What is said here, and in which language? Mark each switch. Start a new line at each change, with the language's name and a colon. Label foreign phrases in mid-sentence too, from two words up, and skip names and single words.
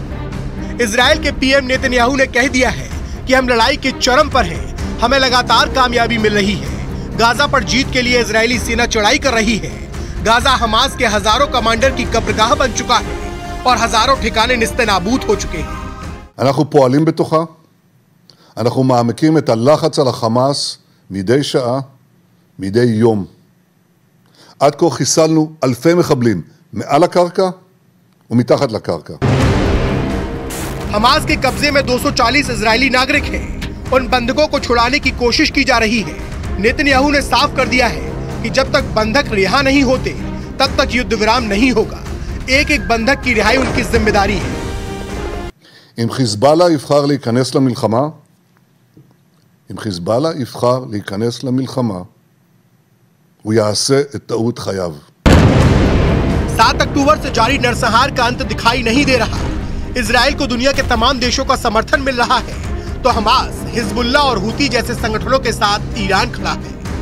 Hindi: इजराइल के पीएम नेतन्याहू ने कह दिया है कि हम लड़ाई के चरम पर हैं, हमें लगातार कामयाबी मिल रही है। गाजा पर जीत के लिए इजरायली सेना चढ़ाई कर रही है। गाजा हमास के हजारों कमांडर की कब्रगाह बन चुका है और हजारों ठिकाने निस्तेनाबूद हो चुके हैं।
Hebrew: אנחנו פועלים בתוכה, אנחנו מעמקים את הלחץ על החמאס מדי שעה, מדי יום. עד כה חיסלנו אלפי מחבלים מעל הקרקע ומתחת לקרקע.
Hindi: हमास के कब्जे में 240 इजरायली नागरिक हैं। उन बंधकों को छुड़ाने की कोशिश की जा रही है। नेतन्याहू ने साफ कर दिया है कि जब तक बंधक रिहा नहीं होते तब तक युद्ध विराम नहीं होगा। एक एक बंधक की रिहाई उनकी जिम्मेदारी है।
Hebrew: אם חיזבאללה יבחר להיכנס למלחמה, הוא יעשה את טעות חייו.
Hindi: 7 अक्टूबर से जारी नरसंहार का अंत दिखाई नहीं दे रहा। इजराइल को दुनिया के तमाम देशों का समर्थन मिल रहा है, तो हमास, हिजबुल्लाह और हुती जैसे संगठनों के साथ ईरान खड़ा है।